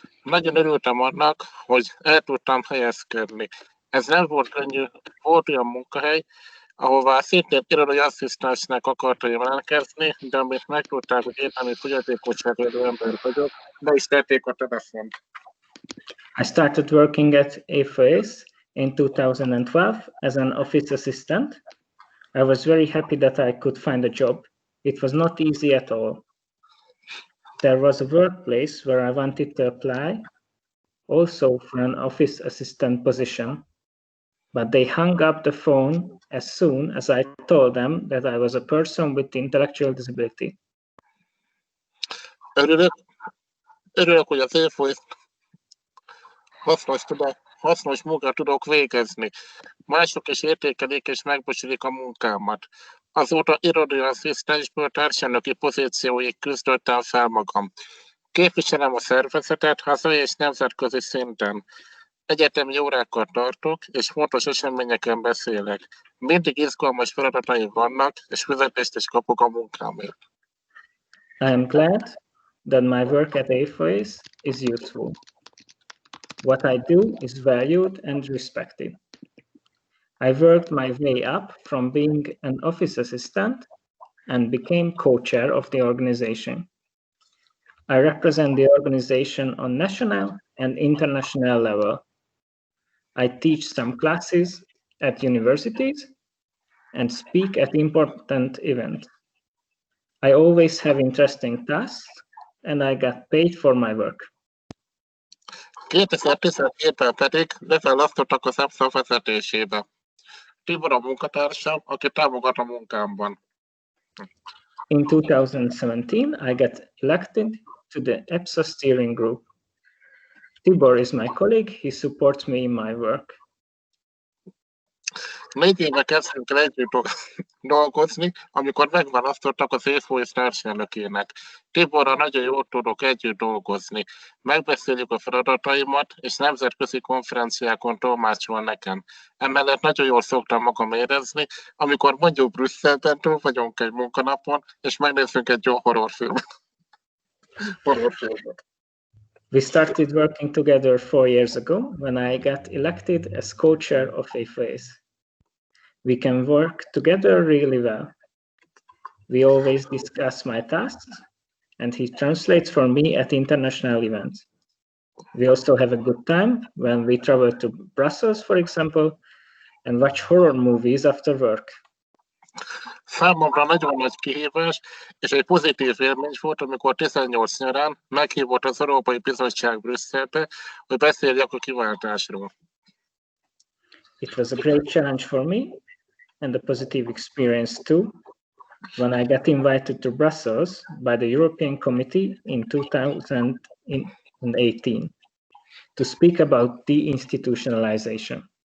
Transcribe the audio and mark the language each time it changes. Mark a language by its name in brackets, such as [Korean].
[Hungarian] Nagyon örültem annak, hogy el tudtam helyezkedni. Ez nem volt könnyű, volt olyan munkahely, ahová szintén irodai asszisztensnek akartam jelentkezni, de amit megtudták, hogy értelmi fogyatékosságú ember vagyok, be is tették a telefont. [English] I started working at AFOS in 2012 as an office assistant. I was very happy that I could find a job. It was not easy at all. There was a workplace where I wanted to apply, also for an office assistant position, but they hung up the phone as soon as I told them that I was a person with intellectual disability. [Hungarian] Örülök, hogy az évfolyam hasznos munkát tudok végezni. Mások is értékelik és megbecsülik a munkámat. Azóta irodai asszisztensből társelnöki pozícióig küzdöttem fel magam. Képviselem a szervezetet hazai és nemzetközi szinten. Egyetemi órákat tartok, és fontos eseményeken beszélek. Mindig izgalmas feladataim vannak, és fizetést is kapok a munkámért. [English] I am glad that my work at AFOS is useful. What I do is valued and respected. I worked my way up from being an office assistant and became co-chair of the organization. I represent the organization on national and international level. I teach some classes at universities and speak at important events. I always have interesting tasks and I get paid for my work. [Hungarian] 2017-ben pedig leválasztottak az EPSA vezetésébe. Tibor a munkatársam, aki támogat a munkámban. [English] In 2017, I got elected to the EPSA steering group. Tibor is my colleague, he supports me in my work. [Hungarian] 4 éve kezdtünk el együtt dolgozni, amikor megválasztottak az évfolyam társelnökének. Tiborral nagyon jól tudok együtt dolgozni. Megbeszéljük a feladataimat, és nemzetközi konferenciákon tolmácsol nekem. Emellett nagyon jól szoktam magam érezni, amikor mondjuk Brüsszelben túl vagyunk egy munkanapon, és megnézzünk egy jó horrorfilmet. [English] We started working together 4 years ago when I got elected as co-chair of AFOS. We can work together really well. We always discuss my tasks, and he translates for me at international events. We also have a good time when we travel to Brussels, for example, and watch horror movies after work. [Hungarian] Számomra nagyon nagy kihívás, és egy pozitív élmény volt, amikor 18 nyarán meghívott az Európai Bizottság Brüsszelbe, hogy beszéljek a kiváltásról. [English] It was a great challenge for me, and a positive experience too, when I got invited to Brussels by the European Committee in 2018 to speak about deinstitutionalization.